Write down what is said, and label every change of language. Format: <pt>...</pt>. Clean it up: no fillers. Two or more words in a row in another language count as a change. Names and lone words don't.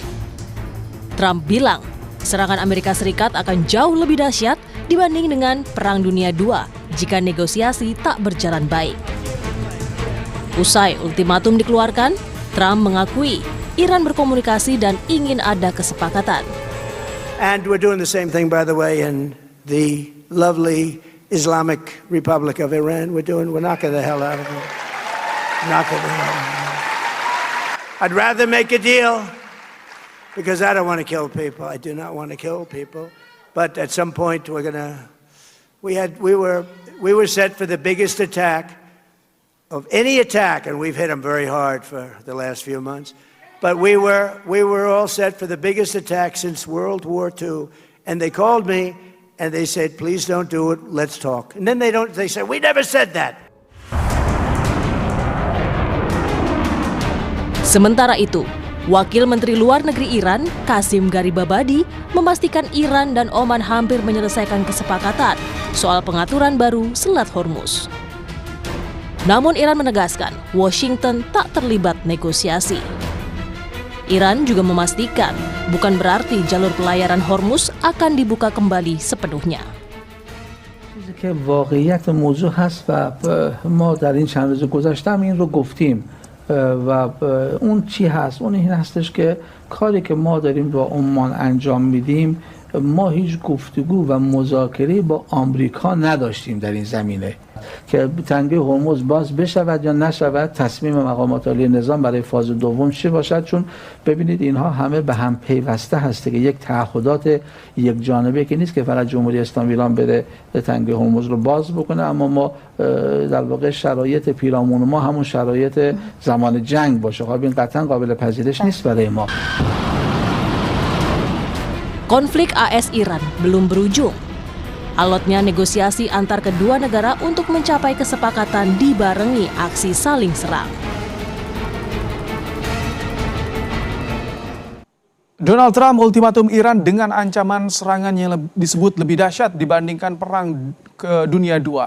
<id>Trump bilang serangan Amerika Serikat akan jauh lebih dahsyat dibanding dengan Perang Dunia II jika negosiasi tak berjalan baik. Usai ultimatum dikeluarkan, Trump mengakui Iran berkomunikasi dan ingin ada kesepakatan.</id> <en>And we're doing the same thing, by the way, in the lovely Islamic Republic of Iran. We're knocking the hell out of it. Knocking the hell out of it. I'd rather make a deal because I don't want to kill people. I do not want to kill people. But at some point, we were set for the biggest attack of any attack, and we've hit them very hard for the last few months. But we were all set for the biggest attack since World War II. And they called me and they said, please don't do it, let's talk. And then they said, we never said that.</en> <id>Sementara itu, Wakil Menteri Luar Negeri Iran, Qasim Garibabadi, memastikan Iran dan Oman hampir menyelesaikan kesepakatan soal pengaturan baru Selat Hormuz. Namun Iran menegaskan Washington tak terlibat negosiasi. Iran juga memastikan bukan berarti jalur pelayaran Hormuz akan dibuka kembali sepenuhnya.</id> <fa>چیزی که واقعیت موضوع هست و ما در این چند روز گذشته هم این رو گفتیم و اون چی هست؟ اون این هستش که کاری که ما داریم با عمان انجام میدیم ما هیچ گفتگو و مذاکره با آمریکا نداشتیم در این زمینه که تنگه هرمز باز بشود یا نشود. تصمیم مقامات عالی نظام برای فاز دوم چی باشد؟ چون ببینید اینها همه به هم پیوسته هسته که یک تعهدات یک جانبه که نیست که فقط جمهوری اسلامی ایران بره تنگه هرمز رو باز بکنه، اما ما در واقع شرایط پیرامون ما همون شرایط زمان جنگ باشه. خب این قطعا قابل پذیرش نیست برای ما.</fa> <id>Konflik AS-Iran belum berujung. Alotnya negosiasi antar kedua negara untuk mencapai kesepakatan dibarengi aksi saling serang. Donald Trump ultimatum Iran dengan ancaman serangan yang disebut lebih dahsyat dibandingkan Perang Dunia II.</id>